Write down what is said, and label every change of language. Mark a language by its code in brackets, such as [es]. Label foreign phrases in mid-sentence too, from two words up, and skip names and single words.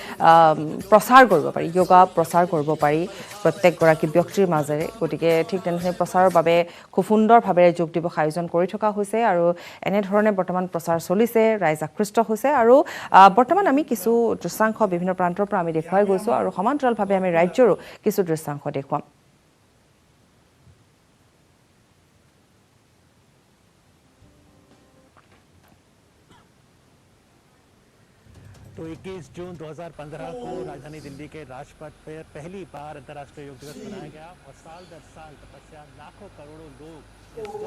[as] প্ৰচাৰ কৰিব পাৰি যোগা প্ৰচাৰ কৰিব পাৰি প্ৰত্যেকগৰাকী ব্যক্তিৰ মাজেৰে গতিকে ঠিক তেনেধৰণে প্ৰচাৰৰ বাবে খুব সুন্দৰভাৱে যোগ দিৱস আয়োজন কৰি থকা হৈছে আৰু এনেধৰণে বৰ্তমান প্ৰচাৰ চলিছে ৰাইজ আকৃষ্ট হৈছে আৰু বৰ্তমান আমি কিছু দৃশ্যাংশ বিভিন্ন প্ৰান্তৰ পৰা আমি দেখুৱাই গৈছোঁ আৰু সমান্তৰালভাৱে আমি ৰাজ্যৰো কিছু দৃশ্যাংশ দেখুৱাম [hi] तो 21 जून 2015 को राजधानी दिल्ली के राजपथ पर पहली बार अंतर्राष्ट्रीय योग दिवस मनाया गया और साल दर साल तपस्या लाखों करोड़ों लोग